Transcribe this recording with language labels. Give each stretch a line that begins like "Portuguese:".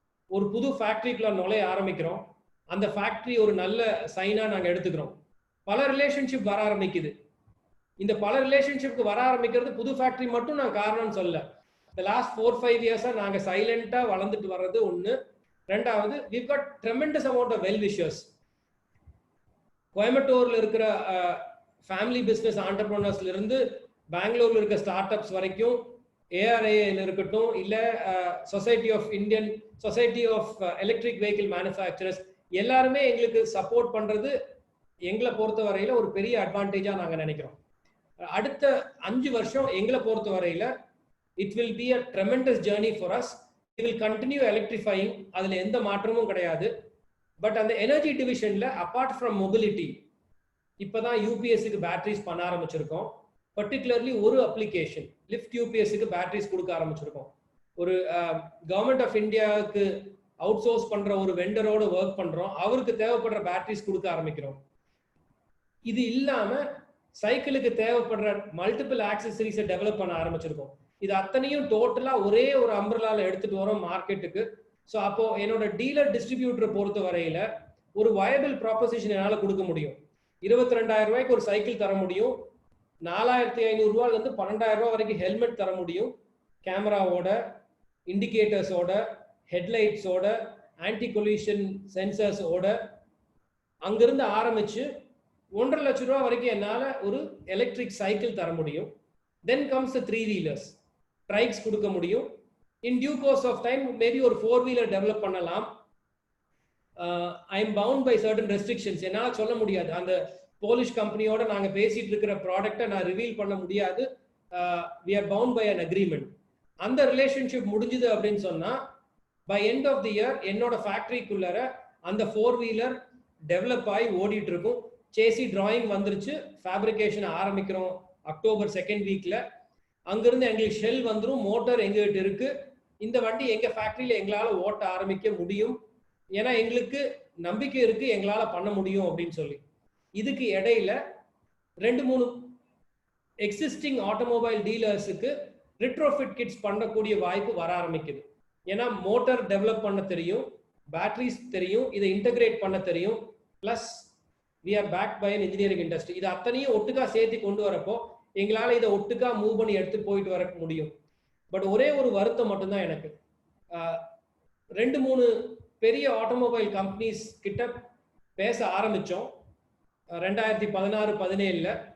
Tamil: ஒரு புது ஃபேக்டரிக்குள்ள நுழைய ஆரம்பிக்கிறோம். அந்த ஃபேக்டரி ஒரு நல்ல சைனா நாங்க எடுத்துக்கிறோம். பல ரிலேஷன்ஷிப் வர ஆரம்பிக்குது. இந்த பல ரிலேஷன்ஷிப்க்கு வர ஆரம்பிக்கிறது புது ஃபேக்டரி மட்டும் நான் காரணம்னு சொல்ல. இந்த லாஸ்ட் 4-5 இயர்ஸா நாங்க சைலண்டா வளர்ந்துட்டு வர்றது ஒண்ணு. ரெண்டாவது,
English: we've got tremendous amount of well wishers.
Tamil: கோயம்புத்தூர்ல இருக்கிற ஃபேமிலி பிசினஸ் ஆண்டர்பிரனர்ஸ்ல இருந்து பெங்களூர்ல இருக்க ஸ்டார்ட் அப்ஸ் வரைக்கும், ARAL இருக்கட்டும், இல்ல society of Indian society of electric vehicle manufacturers, எல்லாருமே எங்களுக்கு சப்போர்ட் பண்றது எங்களை பொறுத்த வரையில ஒரு பெரிய அட்வான்டேஜா நாங்க நினைக்கிறோம். அடுத்த 5 வருஷம் எங்களை பொறுத்த வரையில
English: it will be a tremendous journey for us. We will continue electrifying.
Tamil: அதுல எந்த மாற்றமும் கிடையாது. பட் அந்த எனர்ஜி டிவிஷன்ல அபார்ட் ஃப்ரம் மொபிலிட்டி இப்பதான் யூபிஎஸ்க்கு பேட்டரிஸ் பண்ண ஆரம்பிச்சிருக்கோம். பர்டிகுலர்லி ஒரு அப்ளிகேஷன் லிஃப்ட் யூபிஎஸ்க்கு பேட்டரிஸ் கொடுக்க ஆரம்பிச்சிருக்கோம். ஒரு கவர்மெண்ட் ஆஃப் இந்தியாவுக்கு அவுட் சோர்ஸ் பண்ற ஒரு வெண்டரோட ஒர்க் பண்றோம். அவருக்கு தேவைப்படுற பேட்டரிஸ் கொடுக்க ஆரம்பிக்கிறோம். இது இல்லாம சைக்கிளுக்கு தேவைப்படுற மல்டிபிள் ஆக்சசரிஸை டெவலப் பண்ண ஆரம்பிச்சிருக்கோம். இது அத்தனையும் டோட்டலா ஒரே ஒரு அம்பர்லால எடுத்துட்டு வரோம் மார்க்கெட்டுக்கு. ஸோ அப்போ என்னோட டீலர் டிஸ்ட்ரிபியூட்டரை பொறுத்த வரையில ஒரு வயபிள் ப்ராப்போசிஷன் என்னால் கொடுக்க முடியும். 22,000 ரூபாய்க்கு ஒரு சைக்கிள் தர முடியும். 4,500 ரூபாயிலிருந்து 12,000 ரூபாய் வரைக்கும் ஹெல்மெட் தர முடியும். கேமராவோட, இண்டிகேட்டர்ஸோட, ஹெட்லைட்ஸோட, ஆன்டி கொலிஷன் சென்சர்ஸோட அங்கிருந்து ஆரம்பிச்சு 1.5 லட்சம் ரூபாய் வரைக்கும் என்னால் ஒரு எலக்ட்ரிக் சைக்கிள் தர முடியும்.
English: Then comes the three wheelers, trikes
Tamil: கொடுக்க முடியும்.
English: In due course of time maybe
Tamil: ஒரு 4-வீலர் டெவலப் பண்ணலாம்.
English: I am bound by certain restrictions.
Tamil: என்னால் சொல்ல முடியாது. அந்த போலிஷ் கம்பெனியோட நாங்க பேசிட்டு இருக்கிற ப்ராடக்டை நான் ரிவீல் பண்ண முடியாது.
English: We are bound by an agreement.
Tamil: அந்த ரிலேஷன்ஷிப் முடிஞ்சுது அப்படின்னு சொன்னா
English: by end of the year
Tamil: என்னோட ஃபேக்டரிக்குள்ளர அந்த 4-வீலர் டெவலப் ஆகி ஓடிட்டு இருக்கும். சேசி டிராயிங் வந்துருச்சு, ஃபேப்ரிகேஷன் ஆரம்பிக்கிறோம் அக்டோபர் 2nd வீக்ல. அங்கிருந்து எங்களுக்கு ஷெல் வந்துடும், மோட்டார் எங்ககிட்ட இருக்கு. இந்த வண்டி எங்க ஃபேக்டரியில எங்களால ஓட்ட ஆரம்பிக்க முடியும். ஏன்னா எங்களுக்கு நம்பிக்கை இருக்கு எங்களால பண்ண முடியும் அப்படின்னு சொல்லி. இதுக்கு இடையில 2-3 எக்ஸிஸ்டிங் ஆட்டோமொபைல் டீலர்ஸுக்கு ரிட்ரோஃபிட் கிட்ஸ் பண்ணக்கூடிய வாய்ப்பு வர ஆரம்பிக்குது. ஏன்னா மோட்டார் டெவலப் பண்ண தெரியும், பேட்டரிஸ் தெரியும், இதை இன்டகிரேட் பண்ண தெரியும்.
English: Plus we are backed by an engineering industry.
Tamil: இது அத்தனையும் ஒட்டுக்கா சேர்த்து கொண்டு வரப்போ எங்களால இதை ஒட்டுக்கா மூவ் பண்ணி எடுத்து போயிட்டு வர முடியும். பட் ஒரே ஒரு வருத்தம் மட்டும்தான் எனக்கு. 2-3 பெரிய ஆட்டோமொபைல் கம்பெனிஸ் கிட்ட பேச ஆரம்பிச்சோம் 2016-17ல.